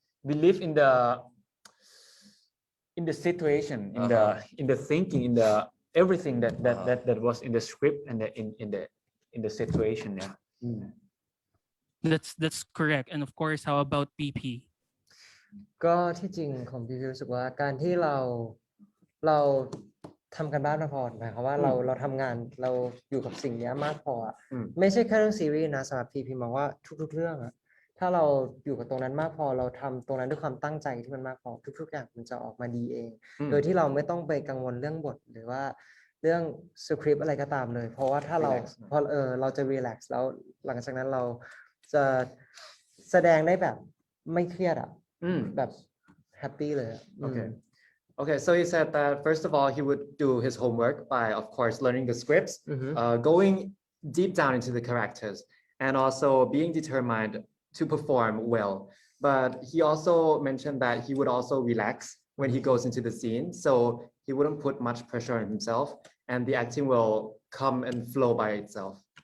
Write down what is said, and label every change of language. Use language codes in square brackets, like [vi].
[en] believe in the situation, in the thinking, in the everything that was in the script and in the situation. Yeah. That's correct. And of course, how about PP? [th] ก็ที่จริงของพี่รู้สึกว่าการที่เราทำกันบ้านมาพอหมายความว่าเราทำงานเราอยู่กับสิ่งนี้มากพออะไม่ใช่แค่เรื่องซีรีส์นะสำหรับพี่มองว่าทุกๆเรื่องอะถ้าเราอยู่กับตรงนั้นมากพอเราทำตรงนั้นด้วยความตั้งใจที่มันมากพอทุกๆอย่างมันจะออกมาดีเอง โดยที่เราไม่ต้องไปกังวลเรื่องบทหรือว่า เรื่องสคริปต์อะไรก็ตามเลย เพราะว่าถ้าเราพอเราจะรีแลกซ์แล้วหลังจากนั้นเราจะแสดงได้แบบไม่เครียดอะแบบแฮปปี้เลย [en] Okay, so he said that first of all, he would do his homework by, of course, learning the scripts, going deep down into the characters, and also being determined to perform well. But he also mentioned that he would also relax when he goes into the scene, so he wouldn't put much pressure on himself, and the acting will come and flow by itself.